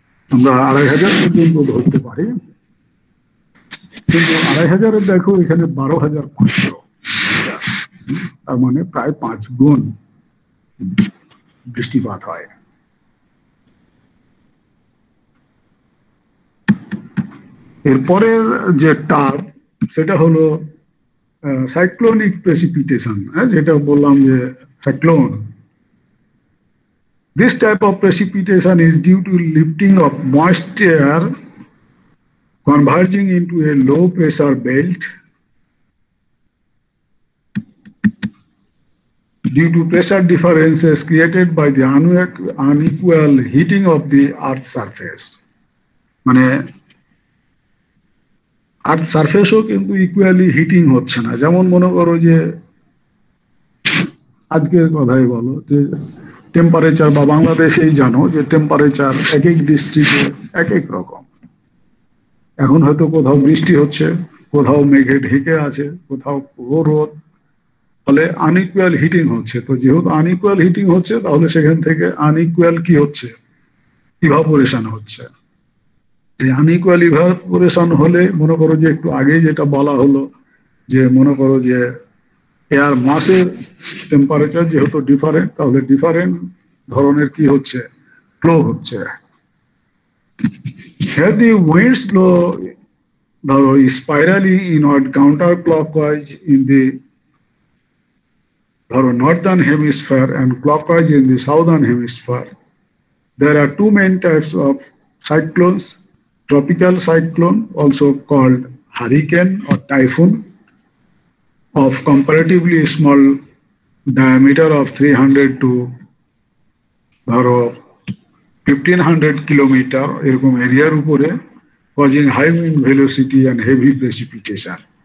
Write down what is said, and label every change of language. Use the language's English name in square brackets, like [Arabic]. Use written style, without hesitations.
[Bangla] আমরা 2500 পর্যন্ত ধরতে পারি, কিন্তু 2500-এর দেখো এখানে 12,500, তার মানে প্রায় 5 গুণ বৃষ্টিপাত হয়। এরপরের যে টার্ম সেটা হলো সাইক্লোনিক প্রেসিপিটেশন, যেটা বললাম যে cyclone. [English] This type of precipitation is due to lifting of moisture converging into a low pressure belt due to pressure differences created by the unequal heating of the earth's surface. মানে [Bangla] আর্থ সারফেসও কিন্তু equally heating হচ্ছে না। যেমন মনে করো যে আজকের কথাই বলো যে টেম্পারেচার, বা বাংলাদেশেই জানো যে টেম্পারেচার এক এক ডিস্ট্রিক্টে এক এক রকম। এখন হয়তো কোথাও বৃষ্টি হচ্ছে, কোথাও মেঘে ঢেকে আছে, কোথাও পুরো রোদ, ফলে আনইকুয়াল হিটিং হচ্ছে। তো যেহেতু আনইকুয়াল হিটিং হচ্ছে, তাহলে সেখান থেকে আনইকুয়াল কি হচ্ছে, ইভাপোরেশন হচ্ছে। এই আনইকুয়াল ইভাপোরেশন হলে মনে করো যে একটু আগে যেটা বলা হলো যে মনে করো যে এয়ার মাসের টেম্পারেচার যেহেতু ডিফারেন্ট, তাহলে ডিফারেন্ট ধরনের কি হচ্ছে, ফ্লো হচ্ছে। [English] Here the winds blow ধরো spirally inward counter clockwise in the ধরো northern hemisphere and clockwise in the southern hemisphere. There are two main types of cyclones: tropical cyclone, also called hurricane or typhoon, of comparatively small diameter of 300 to ধরো 1500 kilometre [Bangla] এরকম এরিয়ার উপরে, [English] causing high wind velocity and heavy precipitation.